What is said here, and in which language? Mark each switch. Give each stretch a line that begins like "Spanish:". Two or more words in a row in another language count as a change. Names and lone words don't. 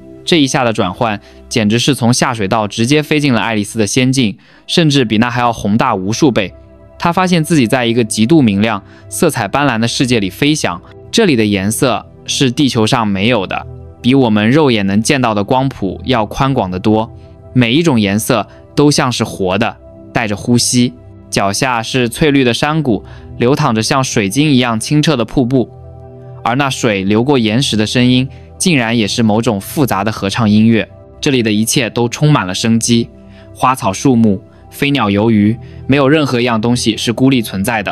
Chinese: 這一下的轉換簡直是從下水道直接飛進了愛麗絲的仙境，甚至比那還要宏大無數倍。他發現自己在一個極度明亮、色彩斑斕的世界裡飛翔，這裡的顏色是地球上沒有的，比我們肉眼能見到的光譜要寬廣得多。每一種顏色都像是活的，帶着呼吸。腳下是翠綠的山谷，流淌着像水晶一樣清澈的瀑布，而那水流過岩石的聲音，竟然也是某種複雜的合唱音樂。這裡的一切都充滿了生機，花草樹木、飛鳥游魚，沒有任何一樣東西是孤立存在的。